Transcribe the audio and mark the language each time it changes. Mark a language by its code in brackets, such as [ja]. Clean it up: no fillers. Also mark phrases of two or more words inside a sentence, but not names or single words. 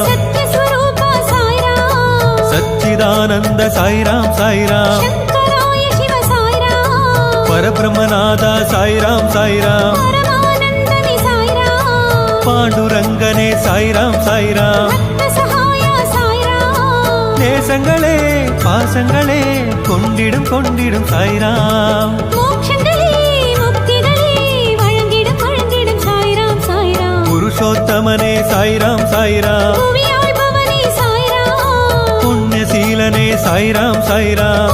[kn] ಸತ್ಯ ಸ್ವರೂಪ ಸಾಯಿರಾಮ್ ಸಚ್ಚಿದಾನಂದ ಸಾಯಿರಾಮ್ ಸಾಯಿರಾಮ್ ಶಂಕರಾಯ ಶಿವ ಸಾಯಿರಾಮ್ ಪರಬ್ರಹ್ಮನಾದ ಸಾಯಿರಾಮ್ ಸಾಯಿರಾಮ್ ಪರಮಾನಂದನೇ ಸಾಯಿರಾಮ್ ಪಾಂಡುರಂಗನೇ ಸಾಯಿರಾಮ್ ಸಾಯಿರಾಮ್ ಭಕ್ತ ಸಹಾಯ ಸಾಯಿರಾಮ್ [ta] நேசங்களே பாசங்களே கொண்டிடும் கொண்டிடும் சாய்ராம் மோட்சங்களே முக்திகளே வழங்கிடும் வழங்கிடும் சாய்ராம் சாய்ராம் புருஷோத்தமனே சாய்ராம் சாய்ராம் புவியாழ்பவனே சாய்ராம் புண்ணியசீலனே சாய்ராம் சாய்ராம்